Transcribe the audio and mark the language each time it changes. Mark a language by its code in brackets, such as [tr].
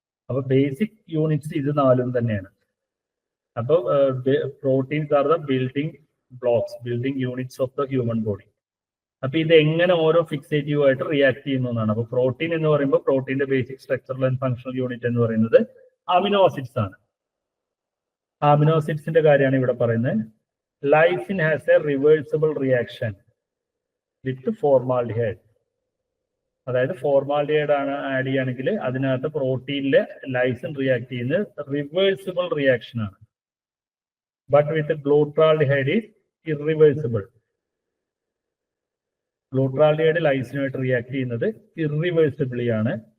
[ml] അപ്പൊ basic units ഇത് നാലും തന്നെയാണ്. അപ്പൊ [en] Proteins are the building blocks, building units of the human body. [ml] അപ്പൊ ഇത് എങ്ങനെ ഓരോ ഫിക്സേറ്റീവ് ആയിട്ട് റിയാക്ട് ചെയ്യുന്നു എന്നാണ്. അപ്പൊ പ്രോട്ടീൻ എന്ന് പറയുമ്പോൾ പ്രോട്ടീന്റെ basic structural and functional unit എന്ന് പറയുന്നത് അമിനോ ആസിഡ്സ് ആണ്. അമിനോ ആസിഡ്സിന്റെ കാര്യമാണ് ഇവിടെ പറയുന്നത്. [en] Lysine has a reversible reaction with formaldehyde. [ml] അതായത് ഫോർമാൽഡിഹൈഡ് ആണ് ആഡ് ചെയ്യുകയാണെങ്കിൽ അതിനകത്ത് പ്രോട്ടീനിലെ ലൈസിൻ റിയാക്ട് ചെയ്യുന്നത് റിവേഴ്സിബിൾ റിയാക്ഷൻ ആണ്. [en] But with glutaraldehyde is irreversible. [ml] Glutaraldehyde ലൈസിനുമായിട്ട് react ചെയ്യുന്നത് ഇറിവേഴ്സിബിളി ആണ്.